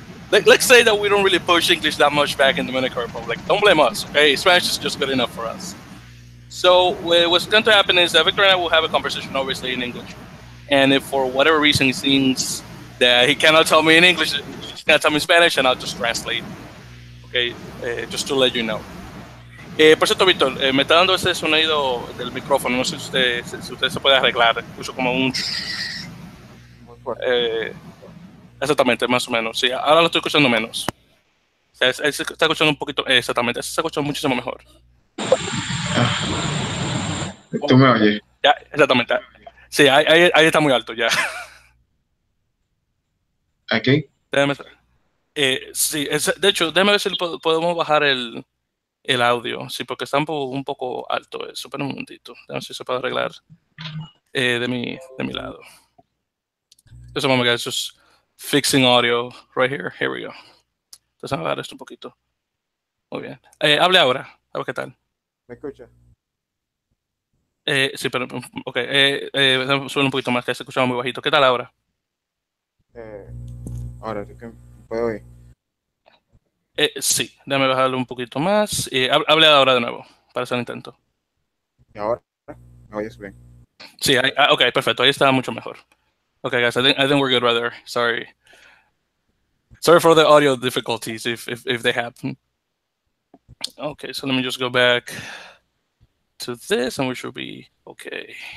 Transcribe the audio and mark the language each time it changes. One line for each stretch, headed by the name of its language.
English: Let's say that we don't really push English that much back in the Dominican Republic. Don't blame us, okay? Spanish is just good enough for us. So what's going to happen is that Victor and I will have a conversation, obviously, in English. And if for whatever reason he thinks that he cannot tell me in English, he's going to tell me in Spanish, and I'll just translate, okay? Just to let you know.
Spanish: Por cierto, Víctor, me está dando ese sonido del micrófono. No sé si usted se puede arreglar. Escucho como un... Muy fuerte. Exactamente, más o menos. Sí, ahora lo estoy escuchando menos. O sea, se está escuchando un poquito, exactamente, se está escuchando muchísimo mejor. ¿Tú me oyes? Ya, exactamente. Sí, ahí está muy alto ya. ¿Aquí? Déjame, sí, de hecho, déjame ver si podemos bajar el audio. Sí, porque está un poco alto eso. Espera un momentito. Déjame ver si se puede arreglar de mi lado.
English: Just a moment, guys. Just fixing audio right here. Here we go.
Spanish: Entonces, vamos a bajar esto un poquito. Muy bien. Hable ahora. A ver qué tal. ¿Me escucha? Sí, pero, ok. Sube un poquito más, que se escuchaba muy bajito. ¿Qué tal ahora? Ahora, ¿sí que me puede oír? Sí, déjame bajarlo un poquito más. Hable ahora de nuevo, para hacer el intento. ¿Y ahora? ¿Me oyes bien? Sí, ok, perfecto. Ahí está mucho mejor.
English: Okay, guys, I think we're good right there. Sorry for the audio difficulties if they happen. Okay, so let me just go back to this, and we should be okay.